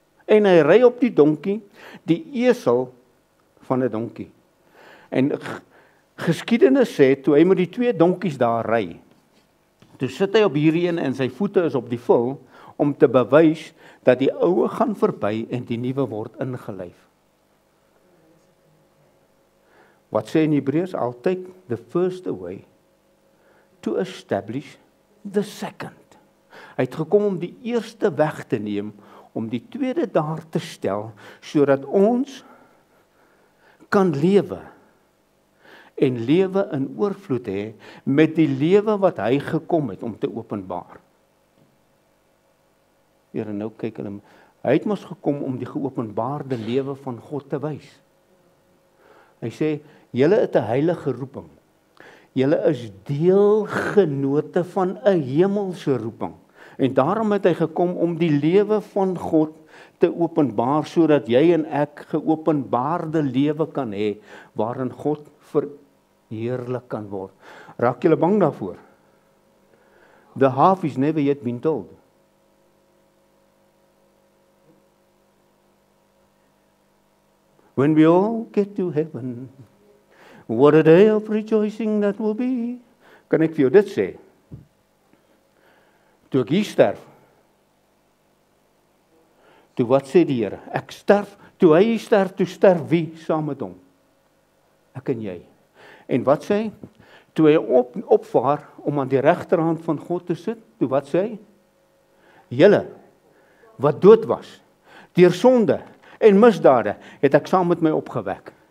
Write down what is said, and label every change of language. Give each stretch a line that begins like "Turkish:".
Afrikaans: En hy ry op die donkie, die esel van 'n donkie. En geskiedenis sê, toe hy met die 2 donkies daar ry, toe sit hy op hierdie een en sy voete is op die vul, om te bewys dat die oue gaan verby en die nuwe word ingelyf. Wat sê in Hebreërs?
English: I'll take the first away to establish the second.
Afrikaans: Hy het gekom om die eerste weg te neem, om die tweede daar te stel, sodat ons kan lewe, en lewe in oorvloed hê, met die lewe wat hy gekom het om te openbaar. Here, nou kyk hulle, hy het mos gekom om die geopenbaarde lewe van God te wys. Hy sê, julle het 'n heilige roeping. Julle is deelgenote van 'n hemelse roeping. En daarom het hy gekom om die lewe van God te openbaar, sodat jy en ek geopenbaarde lewe kan hê, waarin God verheerlik kan word. Raak julle bang daarvoor?
English: The half is never yet been told. When we all get to heaven, what a day of rejoicing that will be.
Afrikaans: Kan ek vir jou dit sê? Toe ek hier sterf, toe wat sê die Here? Ek sterf, toe hy sterf, toe sterf wie saam met hom? Ek en jy. En wat sê hy? Toe hy opvaar om aan die regterhand van God te sit, toe wat sê hy? Julle wat dood was, deur sonde en misdade, het ek saam met my opgewek.